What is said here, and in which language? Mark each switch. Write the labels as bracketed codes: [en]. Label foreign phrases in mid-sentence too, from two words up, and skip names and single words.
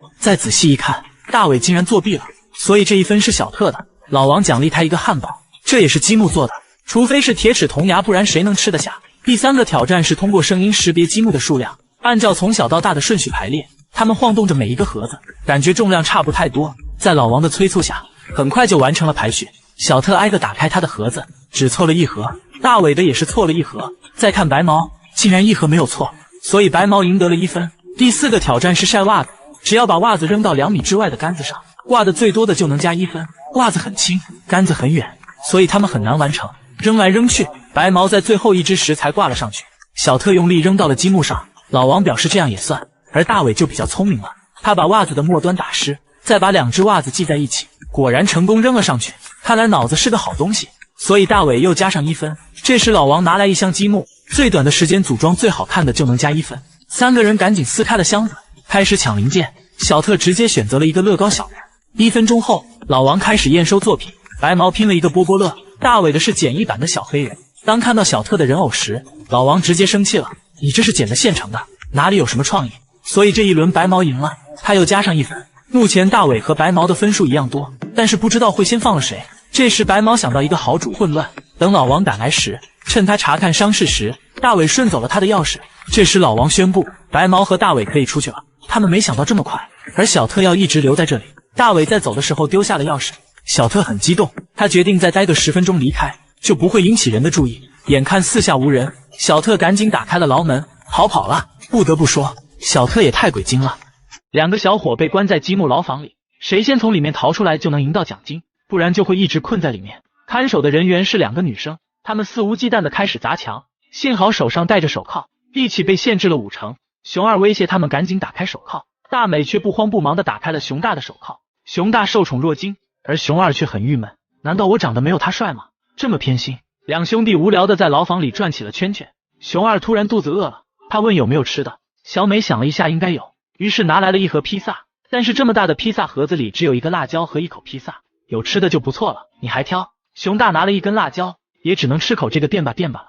[zh] 再仔細一看，大偉竟然作弊了，所以這1分是小特的。老王獎勵他一個漢堡，這也是積木做的，除非是鐵齒銅牙，不然誰能吃得下。第3個挑戰是通過聲音識別積木的數量，按照從小到大的順序排列。他們晃動着每一個盒子，感覺重量差不太多，在老王的催促下，很快就完成了排序。小特挨個打開他的盒子，只錯了1盒，大偉的也是錯了1盒。再看白毛，竟然1盒沒有錯，所以白毛贏得了1分。第4個挑戰是曬襪子，只要把襪子扔到2米之外的杆子上，掛得最多的就能加1分。襪子很輕，杆子很遠，所以他們很難完成。扔來扔去，白毛在最後一只时才掛了上去。小特用力扔到了積木上，老王表示這樣也算。而大偉就比較聰明了，他把襪子的末端打濕，再把2只襪子繫在一起，果然成功扔了上去。看來腦子是個好東西，所以大偉又加上1分。這時老王拿來1箱積木，最短的時間組裝最好看的就能加1分。3個人趕緊撕開了箱子，開始搶零件。小特直接選擇了一個樂高小人。1分鐘後，老王開始驗收作品，白毛拼了一個波波樂，大偉的是簡易版的小黑人。當看到小特的人偶時，老王直接生氣了，你這是剪的现成的，哪裡有什麼創意？所以這一輪白毛贏了，他又加上1分。目前大偉和白毛的分數一樣多，但是不知道會先放了誰。這時白毛想到一個好主意，混亂。等老王趕來時，趁他查看傷勢時，大偉順走了他的鑰匙。這時老王宣布白毛和大偉可以出去了。他們沒想到這麼快，而小特要一直留在這裡。大偉在走的時候丟下了鑰匙，小特很激動，他決定再待個10分鐘離開，就不會引起人的注意。眼看四下無人，小特趕緊打開了牢門，逃跑了。不得不說，小特也太鬼精了。2個小夥被關在積木牢房裡，誰先從裡面逃出來就能贏到獎金，不然就會一直困在裡面。看守的人員是2個女生，她們肆无忌憚地開始砸牆，幸好手上戴着手銬，力氣被限制了5成。熊二威脅他們趕緊打開手銬，大美卻不慌不忙地打開了熊大的手銬。熊大受寵若驚，而熊二卻很鬱悶，難道我長得沒有他帥嗎？這麼偏心。2兄弟無聊地在牢房裡轉起了圈圈。熊二突然肚子餓了，他問有沒有吃的。小美想了一下，應該有，於是拿來了1盒披薩。但是這麼大的披薩盒子裡只有1個辣椒和1口披薩，有吃的就不錯了，你還挑？熊大拿了1根辣椒，也只能吃口這個墊吧墊吧了。